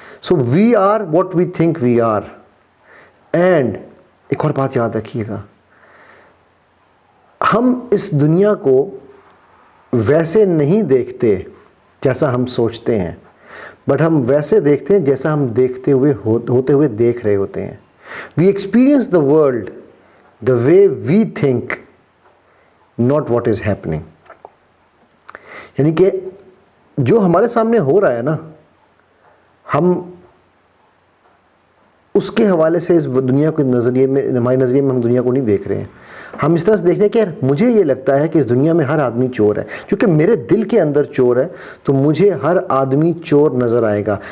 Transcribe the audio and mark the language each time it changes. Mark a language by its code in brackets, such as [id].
[en] So we are what we think we are. [ur] And ایک اور بات یاد رکھیے گا، ہم اس دنیا کو ویسے نہیں دیکھتے جیسا ہم سوچتے ہیں، بٹ ہم ویسے دیکھتے ہیں جیسا ہم دیکھتے ہوئے ہوتے ہوئے دیکھ رہے ہوتے ہیں. [en] We experience the world the way we think, not what is happening. [ur] یعنی کہ جو ہمارے سامنے ہو رہا ہے نا، ہم اس کے حوالے سے اس دنیا کے نظریے میں، ہمارے نظریے میں ہم دنیا کو نہیں دیکھ رہے ہیں. ہم اس طرح سے دیکھ رہے ہیں کہ یار مجھے یہ لگتا ہے کہ اس دنیا میں ہر آدمی چور ہے. کیونکہ میرے دل کے اندر چور ہے تو مجھے ہر آدمی چور نظر آئے گا.